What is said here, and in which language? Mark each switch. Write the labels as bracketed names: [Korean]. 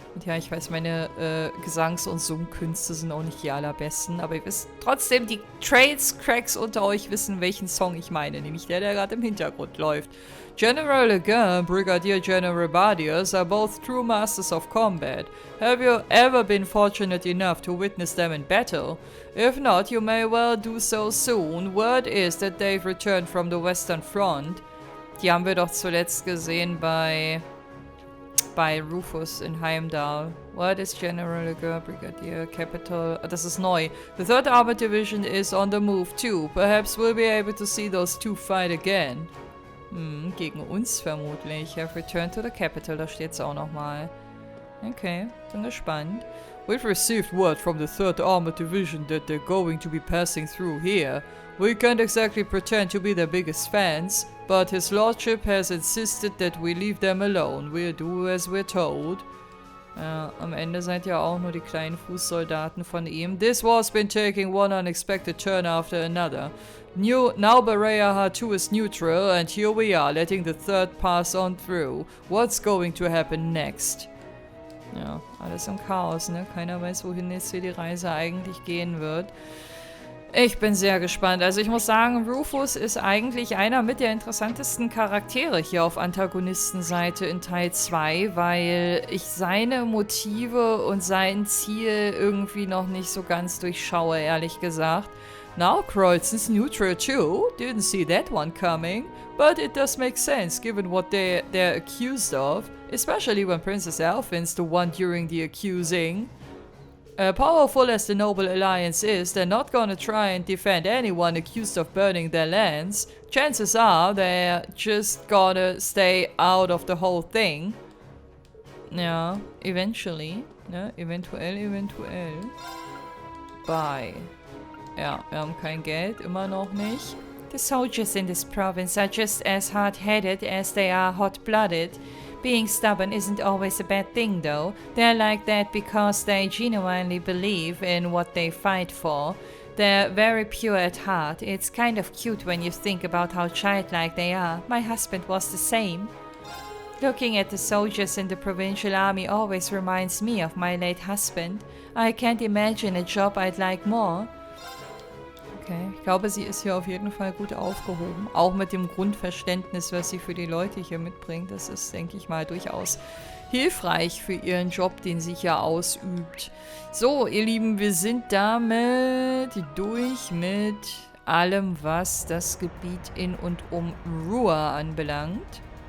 [German] Und ja, ich weiß, meine Gesangs- und Summkünste sind auch nicht die allerbesten, aber ihr wisst trotzdem, die Trades-Cracks unter euch wissen, welchen Song ich meine, nämlich der gerade im Hintergrund läuft. [English] General Leguin and Brigadier General Bardius are both true masters of combat. Have you ever been fortunate enough to witness them in battle? If not, you may well do so soon. Word is that they've returned from the Western Front. [German] Die haben wir doch zuletzt gesehen bei Rufus in Heimdall. [English] What is General Leguin, Brigadier, Capital? [German] Das ist neu. [English] The 3rd Armored Division is on the move too. Perhaps we'll be able to see those two fight again. [German] Gegen uns vermutlich. [English] Have returned to the capital, [German] da steht's auch nochmal. Okay, bin gespannt. [English] We've received word from the 3rd Armored Division that they're going to be passing through here. We can't exactly pretend to be their biggest fans, but his lordship has insisted that we leave them alone. We'll do as we're told. [German] Ja, am Ende seid ihr auch nur die kleinen Fußsoldaten von ihm. [English] This war's been taking one unexpected turn after another. Now Berea H2 is neutral, and here we are, letting the 3rd pass on through. What's going to happen next? [German] Ja, alles im Chaos, ne? Keiner weiß, wohin jetzt hier die Reise eigentlich gehen wird. Ich bin sehr gespannt. Also ich muss sagen, Rufus ist eigentlich einer mit der interessantesten Charaktere hier auf Antagonistenseite in Teil 2, weil ich seine Motive und sein Ziel irgendwie noch nicht so ganz durchschaue, ehrlich gesagt. [English] Now Kreuzens neutral too. Didn't see that one coming. But it does make sense given what they're accused of. Especially when Princess Elfin's the one during the accusing. Powerful as the Noble Alliance is, they're not gonna try and defend anyone accused of burning their lands. Chances are they're just gonna stay out of the whole thing. [German] Ja, [English] eventually. [German] Ne? Eventuell. Bye. Ja, wir haben kein Geld, immer noch nicht. [English] The soldiers in this province are just as hard-headed as they are hot-blooded. Being stubborn isn't always a bad thing, though. They're like that because they genuinely believe in what they fight for. They're very pure at heart. It's kind of cute when you think about how childlike they are. My husband was the same. Looking at the soldiers in the provincial army always reminds me of my late husband. I can't imagine a job I'd like more. [German] Okay, ich glaube, sie ist hier auf jeden Fall gut aufgehoben. Auch mit dem Grundverständnis, was sie für die Leute hier mitbringt. Das ist, denke ich mal, durchaus hilfreich für ihren Job, den sie hier ausübt. So, ihr Lieben, wir sind damit durch mit allem, was das Gebiet in und um Ruhr anbelangt.